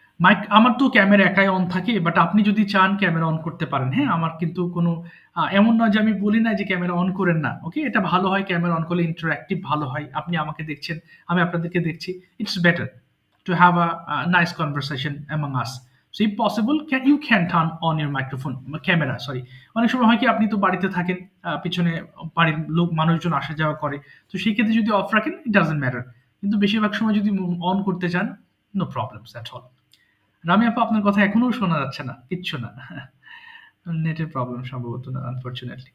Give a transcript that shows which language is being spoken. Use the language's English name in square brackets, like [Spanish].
[Bangla] Mic, আমার তো camera একাই অন থাকে, বাট আপনি যদি চান ক্যামেরা অন করতে পারেন। হ্যাঁ, আমার কিন্তু কোনো এমন নয় যে আমি বলি না যে ক্যামেরা অন করেন না। ওকে, এটা ভালো হয়, ক্যামেরা অন করলে ইন্টারঅ্যাক্টিভ ভালো হয়। আপনি আমাকে দেখছেন, আমি আপনাদেরকে দেখছি, [English] It's better to have a nice conversation among us. So if possible, you can turn on your microphone, camera, sorry. [Bangla] অনেক সময় হয় কি, আপনি তো বাড়িতে থাকেন, পিছনে বাড়ির লোক মানুষজন আসা যাওয়া করে, তো সেই ক্ষেত্রে যদি অফ রাখেন, [English] It doesn't matter. [Bangla] কিন্তু বেশিরভাগ সময় যদি অন করতে চান, [English] No problems at all. [Bangla] Rummy আপা, আপনার কথা এখনো শোনা যাচ্ছে না, কিচ্ছু না, নেটের প্রবলেম সম্ভবত, আনফরচুনেটলি।